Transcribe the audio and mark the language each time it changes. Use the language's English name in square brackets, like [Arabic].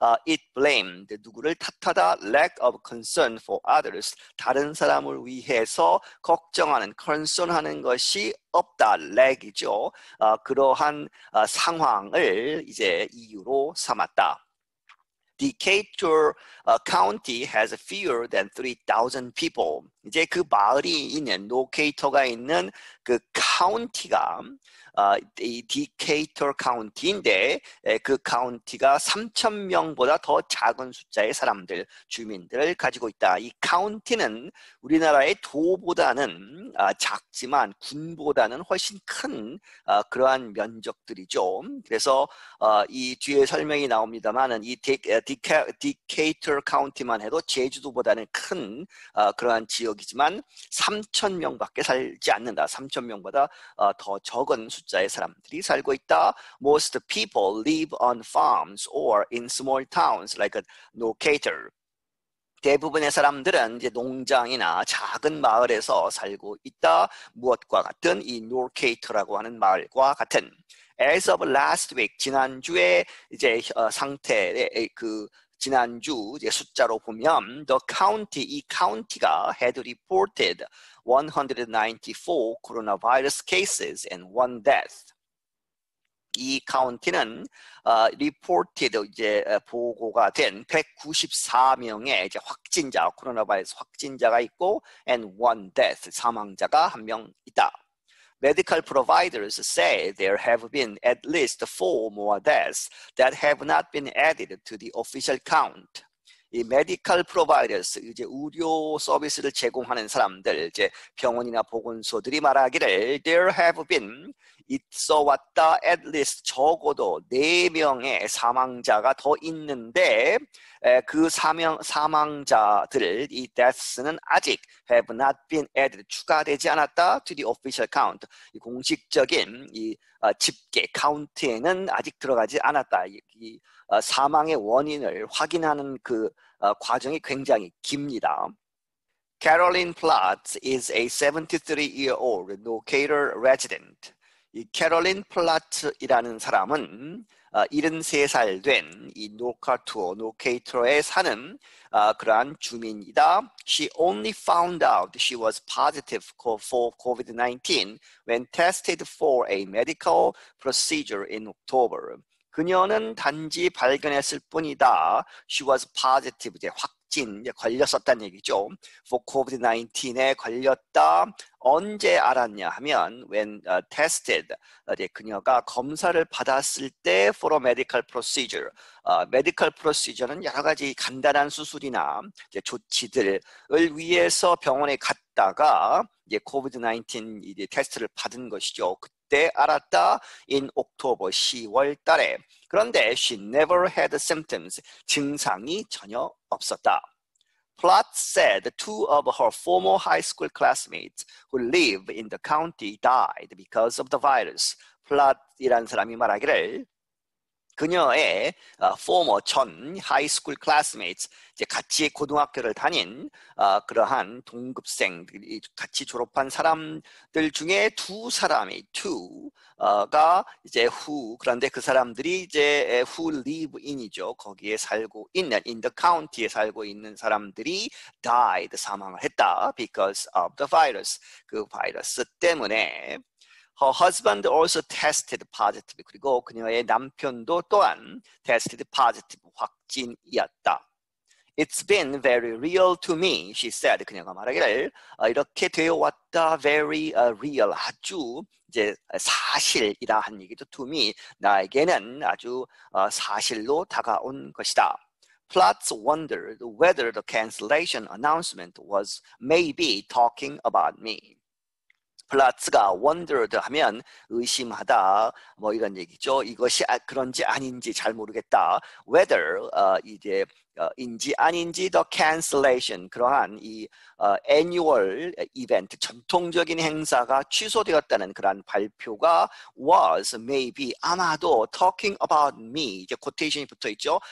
[English] It blamed, [Korean] 누구를 탓하다, [English] lack of concern for others, [Korean] 다른 사람을 위해서 걱정하는, concern하는 것이 없다, lack이죠. 그러한 상황을 이제 이유로 삼았다. [English] Decatur County has fewer than 3,000 people. [Korean] 이제 그 마을이 있는 노케이터가 있는 그 카운티가 이 디케이터 카운티인데 그 카운티가 3,000명보다 더 작은 숫자의 사람들, 주민들을 가지고 있다. 이 카운티는 우리나라의 도보다는 작지만 군보다는 훨씬 큰 그러한 면적들이죠. 그래서 이 뒤에 설명이 나옵니다만은 이 디케이터 카운티만 해도 제주도보다는 큰 그러한 지역이지만 3,000명밖에 살지 않는다. 3,000명보다 더 적은 숫자의 사람들이 살고 있다. [English] Most people live on farms or in small towns like Decatur. [Korean] 대부분의 사람들은 이제 농장이나 작은 마을에서 살고 있다. 무엇과 같은 이 Decatur라고 하는 마을과 같은. [English] As of last week, [Korean] 지난주에 이제 상태의 그 지난주 이제 숫자로 보면 [English] the county, [Korean] 이 카운티가 [English] had reported 194 coronavirus cases and 1 death. [Korean] 이 카운티는 reported 이제 보고가 된 194명의 이제 확진자, 코로나 바이러스 확진자가 있고 [English] and 1 death, [Korean] 사망자가 1명 있다. [English] Medical providers say there have been at least 4 more deaths that have not been added to the official count. [Korean] 이 medical providers, 이제 의료 서비스를 제공하는 사람들, 이제 병원이나 보건소들이 말하기를 [English] there have been [Korean] 있어 왔다 [English] at least [Korean] 적어도 4명의 사망자가 더 있는데 그 사망자들 이 deaths는 아직 [English] have not been added [Korean] 추가되지 않았다 [English] to the official count [Korean] 이 공식적인 이 집계 카운트에는 아직 들어가지 않았다. 이 사망의 원인을 확인하는 그 과정이 굉장히 깁니다. [English] Caroline Platts is a 73-year-old Decatur resident. [Korean] 이 캐롤린 플라츠이라는 사람은 73살 된 이 노케이터에 사는 그러한 주민이다. [English] She only found out she was positive for COVID-19 when tested for a medical procedure in October. [Korean] 그녀는 단지 발견했을 뿐이다. [English] She was positive, [Korean] 이제 확진, 이제 걸렸었다는 얘기죠. For COVID-19에 걸렸다. 언제 알았냐 하면 [English] when tested, [Korean] 이제 그녀가 검사를 받았을 때 [English] for a medical procedure. [Korean] medical procedure는 여러 가지 간단한 수술이나 이제 조치들을 위해서 병원에 갔다가 이제 COVID-19 이제 테스트를 받은 것이죠. 그때 알았다. [English] in October [Korean] 10월 달에. 그런데 [English] she never had symptoms. [Korean] 증상이 전혀 없었다. [English] Platts said 2 of her former high school classmates who live in the county died because of the virus. [Korean] 플랫이라는 사람이 말하기를 그녀의 former 전 하이스쿨 classmates 이제 같이 고등학교를 다닌 그러한 동급생들이 같이 졸업한 사람들 중에 2가 이제 그런데 그 사람들이 이제 [English] who live in [Korean] 이죠. 거기에 살고 있는 [English] in the county [Korean] 에 살고 있는 사람들이 died 사망을 했다 [English] because of the virus [Korean] 그 바이러스 때문에. [English] Her husband also tested positive. [Korean] 그리고 그녀의 남편도 또한 [English] tested positive, [Korean] 확진이었다. [English] It's been very real to me, she said. [Korean] 그녀가 말하기를 이렇게 되어 왔다, [English] very real, [Korean] 아주 이제 사실이라 한 얘기도 [English] to me, [Korean] 나에게는 아주 사실로 다가온 것이다. [English] Platz wondered whether the cancellation announcement was maybe talking about me. [Korean] 플라츠가 wondered 하면 의심하다 뭐 이런 얘기죠. 이것이 그런지 아닌지 잘 모르겠다. Whether 이제 인지 아닌지 [English] the cancellation [Korean] 그러한 이 annual event 전통적인 행사가 취소되었다는 그러한 발표가 [English] was maybe [Korean] 아마도 [English] talking about me [Korean] 이제 quotation이 붙어 있죠.